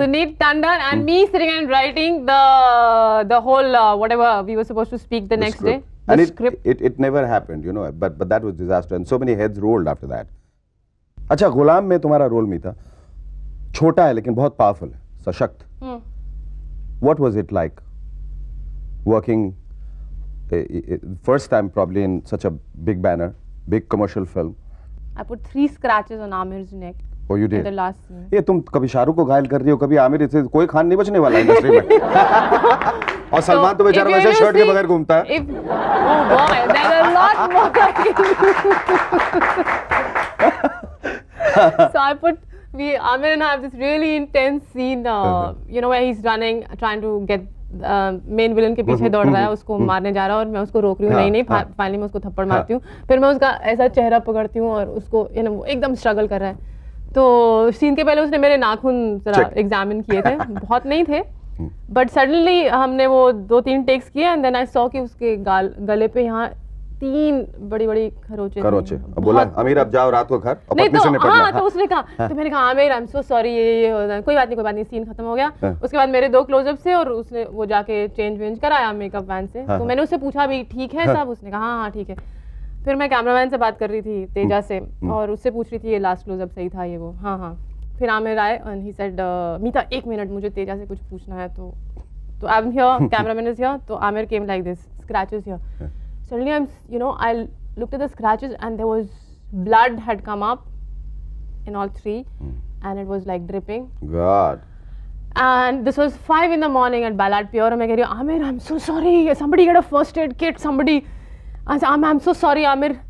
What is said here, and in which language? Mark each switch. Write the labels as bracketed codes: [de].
[en] Sunit Tandon and me sitting and writing the whole whatever we were supposed to speak the next day. And it never happened, you know, but that was disaster and so many heads rolled after that. [hi] अच्छा, गुलाम में तुम्हारा role में था, छोटा है लेकिन बहुत powerful है, सशक्त. [en] What was it like working first time probably in such a big banner, big commercial film? I put 3 scratches on Amir's neck. Oh, you did? In the last scene. [hi] ये तुम कभी शाहरुख को घायल कर रही हो, कभी आमिर, से कोई खान नहीं बचने वाला इंडस्ट्री में. और सलमान तो बेचारा वैसे शर्ट के बगैर घूमता है. [en] Oh boy, there's a lot more I can do. So I put, Amir and I have this really intense scene, you know, where he's running, trying to get [hi] main villain के पीछे दौड़ रहा है, उसको मारने जा रहा है और मैं उसको रोक रही हूँ. नहीं फाइनली मैं उसको थप्पड़ मारती हूँ. फिर मैं उसका ऐसा चेहरा पकड़ती हूँ और उसको, [en] you know, [hi] वो एकदम स्ट्रगल कर रहा है. तो सीन के पहले उसने मेरे नाखून जरा एग्जामिन किए थे, बहुत नहीं थे, [en] but suddenly [hi] हमने वो 2-3 टेक्स किए [en] and then I saw [hi] कि उसके गले पे यहाँ 3 बड़ी-बड़ी खरोचे। अब बोला आमिर अब जाओ रात को घर और नहीं पत्नी से तो निपटना। हाँ, तो उसने कहा, तो मैंने कहा Aamir [en] I am so sorry, [hi] ये हो जाए, कोई बात नहीं, सीन खत्म हो गया। उसके बाद मेरे 2 क्लोजअप से और उसने वो जाके चेंज कराया मेकअप वैन से। तो मैंने उससे पूछा भी ठीक है सब, उसने कहा हाँ ठीक है। फिर मैं कैमरामैन से बात कर रही थी तेजा से और उससे पूछ रही थी ये लास्ट क्लोजअप सही था ये वो। हाँ। फिर आमिर आए [en] and he said [hi] Meeta 1 minute मुझे तेजा से कुछ पूछना है। [en] तो I am here, cameraman is here. तो Aamir came like this, scratches here. Suddenly I looked at the scratches and there was blood had come up in all 3 and it was like dripping. God. And this was 5 in the morning at Ballad Pure. And I said, Amir, I'm so sorry. Somebody get a first aid kit. Somebody. I said, I'm so sorry, Amir.